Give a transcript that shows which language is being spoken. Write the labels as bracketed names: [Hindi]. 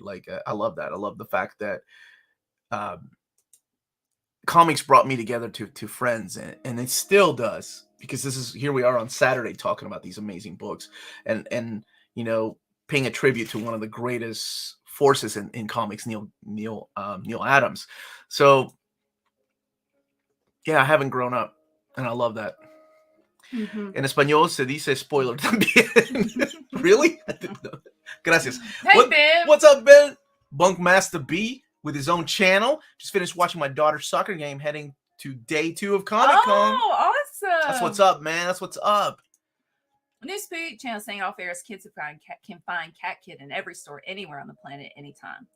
[English] Like I love that. I love the fact that comics brought me together to friends, and it still does, because here we are on Saturday talking about these amazing books and you know, paying a tribute to one of the greatest forces in comics, Neal Adams. So yeah, I haven't grown up, and I love that. Mm-hmm. [Spanish] En español se dice spoiler también. [English] Really? I didn't know. [Spanish] Gracias. [English] Hey, Ben. What's up, Ben? Bunkmaster B with his own channel. Just finished watching my daughter's soccer game, heading to day 2 of Comic-Con. Oh, awesome. That's what's up, man. That's what's up. New Spook channel saying off air is kids can find Cat Kid in every store anywhere on the planet anytime.